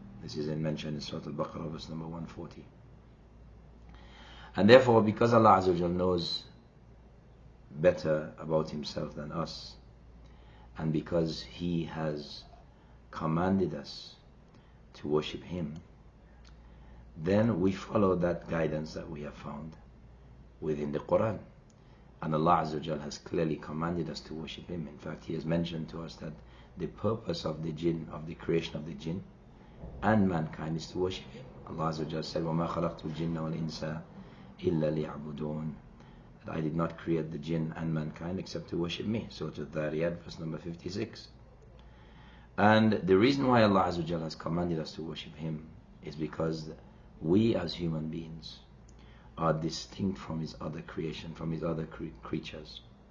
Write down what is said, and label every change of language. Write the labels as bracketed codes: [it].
[en] This is mentioned in Surah Al-Baqarah verse number 140. And therefore, because Allah Azza wa Jalla knows better about himself than us, and because he has commanded us to worship him, then we follow that guidance that we have found within the Quran. And Allah Azza wa Jal has clearly commanded us to worship him. In fact, he has mentioned to us that the purpose of the jinn, of the creation of the jinn and mankind, is to worship him. Allah Azza wa Jal said, [ar] وَمَا خَلَقْتُ الْجِنَّ وَالْإِنسَ إِلَّا لِيَعْبُدُونَ. [en] That I did not create the jinn and mankind except to worship me. Surah Al-Dhariyat verse number 56. And the reason why Allah Azza wa Jal has commanded us to worship him is because we as human beings are distinct from his other creation, from his other creatures.